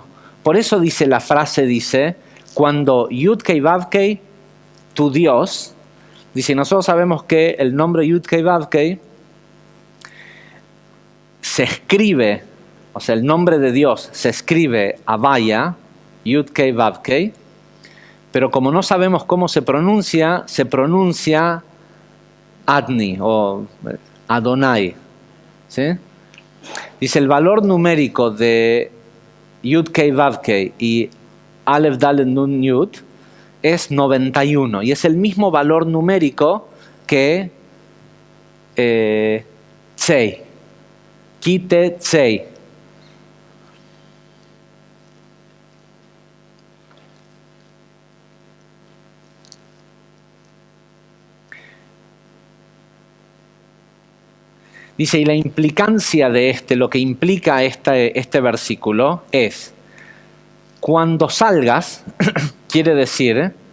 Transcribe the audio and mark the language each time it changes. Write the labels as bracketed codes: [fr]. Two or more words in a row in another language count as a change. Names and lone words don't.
[es] Por eso dice la frase, dice, cuando Yud-Kei Vav-Kei, tu Dios, dice, nosotros sabemos que el nombre Yud-Kei Vav-Kei se escribe, o sea, el nombre de Dios se escribe Havaya, Yud-Kei Vav-Kei, pero como no sabemos cómo se pronuncia Adni o Adonai, ¿sí? Dice, el valor numérico de Yud-Kei Vav-Kei y Aleph Dalet Nun Yud es 91, y es el mismo valor numérico que Tzei, Kite Tzei. Dice, y la implicancia de lo que implica este versículo es, cuando salgas, quiere decir,